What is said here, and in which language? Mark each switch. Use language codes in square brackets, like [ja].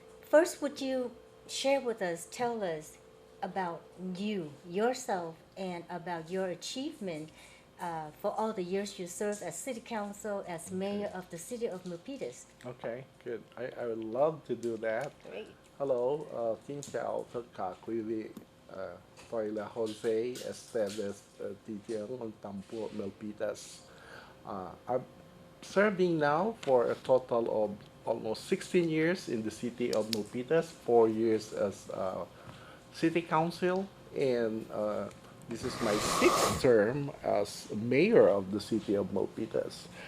[en] First, would you share with us, tell us about you, yourself, and about your achievement for all the years you served as city council, as mayor of the city of Milpitas? Okay, good. I would love to do that. Great. [vi] Hello, xin chào tất cả quý vị. Tôi là Jose Esteves, thị trưởng của thành phố Milpitas. [en] I'm serving now for a total of almost 16 years in the city of Milpitas, 4 years as city council, and this is my 6th term as mayor of the city of Milpitas.